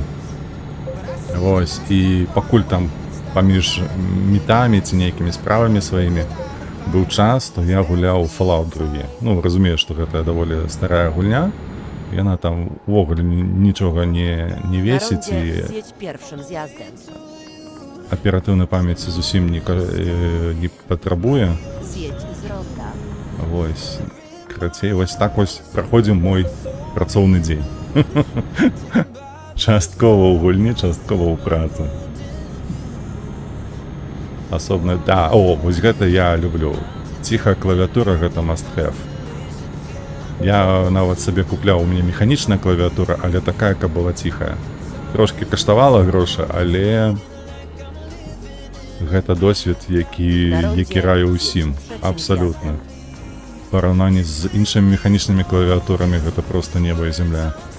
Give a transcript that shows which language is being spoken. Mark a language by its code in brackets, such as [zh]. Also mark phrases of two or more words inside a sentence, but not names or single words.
[be] Вось, і пакуль там паміж мітамі ці нейкімі справамі сваімі быў час, то я гуляў Fallout 2. Ну, разумею, што гэта даволі старая гульня. Яна там увогуле нічога не [pl] Na [be] весіць [pl] rondzie [be] і [pl] zjedź pierwszym zjazdem. [be] аператыўнай памяці зусім не патрабуе. [pl] Zjedź z ronda. [be] Вось, карацей, вось так вось праходзіў мой працоўны дзень. Часткова ў гульні, часткова ў працы. Асобна, да, вось гэта я люблю. Ціхая клавіатура гэта [en] must have. [be] Я нават сабе купляў, у мяне механічная клавіатура, але такая, каб была ціхая. Трошкі каштавала грошы, але гэта досвед, які раю ўсім. Абсалютна. В параўнанні з іншымі механічнымі клавіатурамі гэта проста неба і зямля.